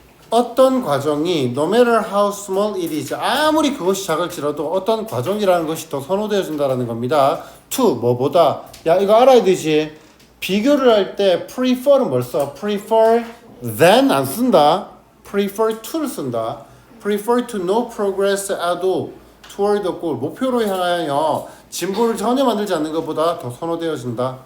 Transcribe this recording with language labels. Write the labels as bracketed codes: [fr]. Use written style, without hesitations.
[ko] 어떤 과정이 [en] no matter how small it is [ko] 아무리 그것이 작을지라도 어떤 과정이라는 것이 더 선호되어진다는 겁니다. to 뭐보다 야 이거 알아야 되지. 비교를 할 때 prefer는 뭘 써? [en] prefer than [ko] 안 쓴다. prefer to를 쓴다. [en] prefer to no progress at all toward the goal. [ko] 목표로 향하여 진보를 전혀 만들지 않는 것보다 더 선호되어진다.